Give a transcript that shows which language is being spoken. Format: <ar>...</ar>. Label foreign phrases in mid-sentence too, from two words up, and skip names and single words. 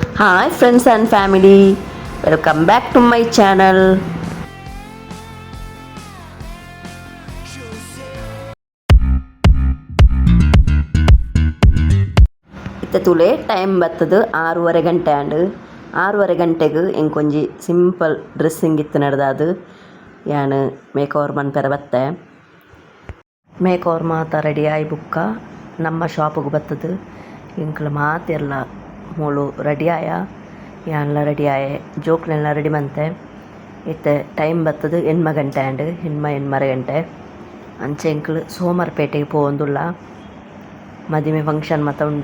<en>Hi friends and family, welcome back to my channel.</en> <tcy>ಇತ್ತ ತುಲೆ ಟೈಮ್ ಬರ್ತದು 6:30 ಗಂಟೆ ಆಂಡ್ 6:30 ಗಂಟೆಗೆ ಎಂಕೊಂಜಿ</tcy> <en>simple dressing</en> <tcy>ಇತ್ತು ನಡೆದಾದು ಯಾನು</tcy> <en>make over</en> <tcy>ಮನ್ಪೆರ ಬತ್ತೆ</tcy> <en>make over</en> <tcy>ಮಾತ ರೆಡಿ ಆಯಿ ಬುಕ್ಕ ನಮ್ಮ ಶಾಪಿಗೆ ಬರ್ತದು ಇಂಕ್ಲು ಮಾತೆಲ್ಲ ಮೂಳು ರೆಡಿ ಆಯ ಯಾನ್ಲ ರೆಡಿ ಆಯೆ ಜೋಕ್ಲೆಲ್ಲ ರೆಡಿ ಮಂತೆ ಇತ್ತೆ ಟೈಮ್ ಬರ್ತದು 8 ಗಂಟೆ ಆಂಡ್ 8:30 ಗಂಟೆ ಅಂಚೆ ಇಂಕ್ಲು ಸೋಮವಾರಪೇಟೆಗೆ ಪೋವಂದುಲ್ಲ ಮದುವೆ ಫಂಕ್ಷನ್ ಮಾತ ಉಂಡು</tcy>